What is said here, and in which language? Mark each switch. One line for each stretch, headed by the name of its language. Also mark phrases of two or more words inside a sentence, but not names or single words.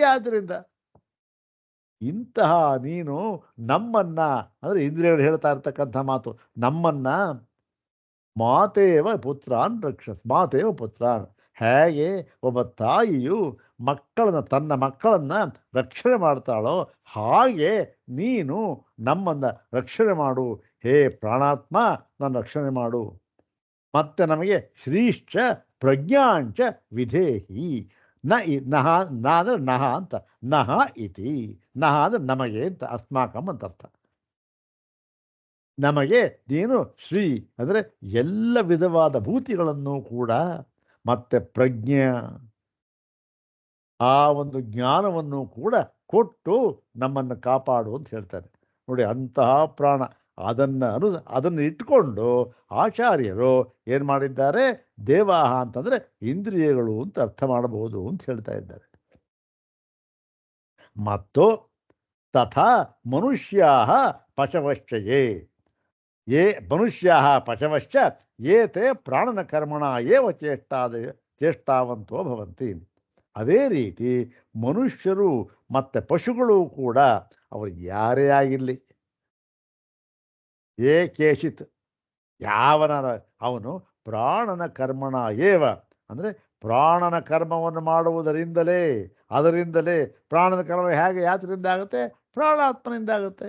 Kannada: ಆದ್ದರಿಂದ ಇಂತಹ ನೀನು ನಮ್ಮನ್ನ, ಅಂದರೆ ಇಂದ್ರಿಯಗಳು ಹೇಳ್ತಾ ಇರ್ತಕ್ಕಂಥ ಮಾತು, ನಮ್ಮನ್ನ
Sanskrit: ಮಾತೇವ ಪುತ್ರಾನ್ ರಕ್ಷಸ್, ಮಾತೇವ ಪುತ್ರಾನ್,
Kannada: ಹೇಗೆ ಒಬ್ಬ ತಾಯಿಯು ತನ್ನ ಮಕ್ಕಳನ್ನು ರಕ್ಷಣೆ ಮಾಡ್ತಾಳೋ ಹಾಗೆ ನೀನು ನಮ್ಮನ್ನು ರಕ್ಷಣೆ ಮಾಡು. ಹೇ ಪ್ರಾಣಾತ್ಮ, ನನ್ನ ರಕ್ಷಣೆ ಮಾಡು. ಮತ್ತೆ ನಮಗೆ
Sanskrit: ಶ್ರೀಶ್ಚ ಪ್ರಜ್ಞಾಂಚ ವಿಧೇಹಿ ನಹ,
Kannada: ನ ಅಂದರೆ ನಹ ಅಂತ,
Sanskrit: ನಹ ಇತಿ,
Kannada: ನಹ ಅಂದರೆ ನಮಗೆ ಅಂತ, ಅಸ್ಮಾಕಂ ಅಂತ ಅರ್ಥ. ನಮಗೆ ನೀನು ಶ್ರೀ ಅಂದರೆ ಎಲ್ಲ ವಿಧವಾದ ಭೂತಿಗಳನ್ನು ಕೂಡ, ಮತ್ತೆ ಪ್ರಜ್ಞೆ, ಆ ಒಂದು ಜ್ಞಾನವನ್ನು ಕೂಡ ಕೊಟ್ಟು ನಮ್ಮನ್ನು ಕಾಪಾಡು ಅಂತ ಹೇಳ್ತಾರೆ. ನೋಡಿ, ಅಂತಹ ಪ್ರಾಣ, ಅದನ್ನು ಇಟ್ಕೊಂಡು ಆಚಾರ್ಯರು ಏನು ಮಾಡಿದ್ದಾರೆ, ದೇವಾಹ ಅಂತಂದರೆ ಇಂದ್ರಿಯಗಳು ಅಂತ ಅರ್ಥ ಮಾಡಬಹುದು ಅಂತ ಹೇಳ್ತಾ ಇದ್ದಾರೆ.
Sanskrit: ಮತ್ತು ತಥಾ ಮನುಷ್ಯಾ ಪಶವಶ್ಚಯೇ, ಮನುಷ್ಯಾ ಪಶವಶ್ಚ ಏತೆ ಪ್ರಾಣನ ಕರ್ಮಣ ಏವ ಚೇಷ್ಟಾವಂತೋ ಭವಂತಿ.
Kannada: ಅದೇ ರೀತಿ ಮನುಷ್ಯರು ಮತ್ತು ಪಶುಗಳು ಕೂಡ, ಅವರು ಯಾರೇ ಆಗಿರಲಿ, ಕೇಶಿತ್ ಯಾವನ, ಅವನು
Sanskrit: ಪ್ರಾಣನ ಕರ್ಮಣ ಏವ
Kannada: ಅಂದರೆ ಪ್ರಾಣನ ಕರ್ಮವನ್ನು ಮಾಡುವುದರಿಂದಲೇ, ಅದರಿಂದಲೇ ಪ್ರಾಣನ ಕರ್ಮ ಹೇಗೆ ಯಾತ್ರಿಂದ ಆಗುತ್ತೆ, ಪ್ರಾಣಾತ್ಮನಿಂದ ಆಗುತ್ತೆ.